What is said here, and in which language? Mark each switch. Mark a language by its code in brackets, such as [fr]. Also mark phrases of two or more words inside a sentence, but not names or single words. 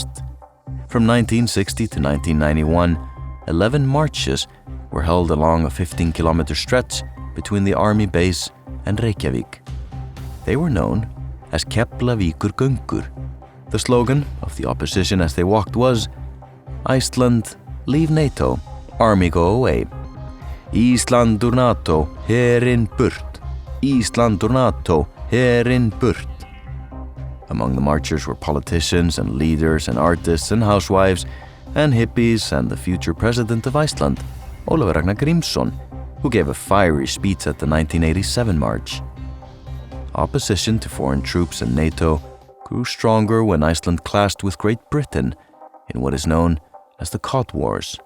[en] From 1960 to 1991, 11 marches were held along a 15-kilometer stretch between the army base and Reykjavik. They were known as Keflavíkurgöngur. The slogan of the opposition as they walked was, "Iceland, leave NATO, army go away. [is] Ísland úr NATO, herinn burt. Ísland úr NATO, herinn burt." [en] Among the marchers were politicians and leaders and artists and housewives and hippies and the future president of Iceland, Ólafur Ragnar Grímsson, who gave a fiery speech at the 1987 march. Opposition to foreign troops and NATO grew stronger when Iceland clashed with Great Britain in what is known as the Cod Wars.